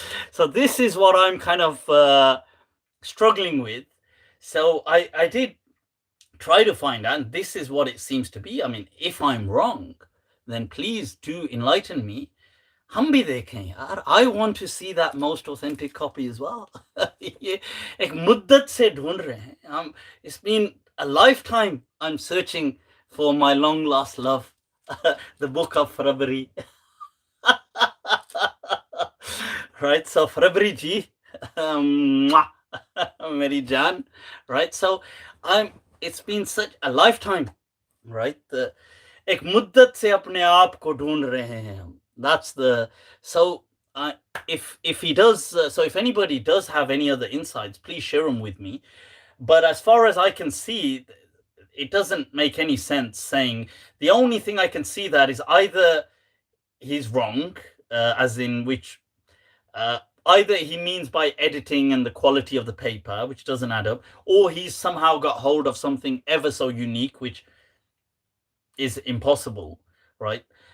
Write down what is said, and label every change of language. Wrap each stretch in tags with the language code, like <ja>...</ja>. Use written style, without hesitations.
<en>So this is what I'm kind of struggling with. So I did try to find out, and this is what it seems to be. I mean, if I'm wrong, then please do enlighten me.</en> <hi>हम भी देखें यार.</hi> <en>I want to see that most authentic copy as well.</en> <hi>ये एक मुद्दत से ढूंढ रहे हैं.</hi> <en>It's been a lifetime I'm searching for my long lost love, the book of February. Right, so February ji, Meri Jan, right? So it's been such a lifetime, right?</en> <hi>एक मुद्दत से अपने आप को ढूंढ रहे हैं हम.</hi> <en>That's the, so if he does, so if anybody does have any other insights, please share them with me. But as far as I can see, it doesn't make any sense saying, the only thing I can see that is either he's wrong, as in which, either he means by editing and the quality of the paper, which doesn't add up, or he's somehow got hold of something ever so unique, which is impossible, right?</en>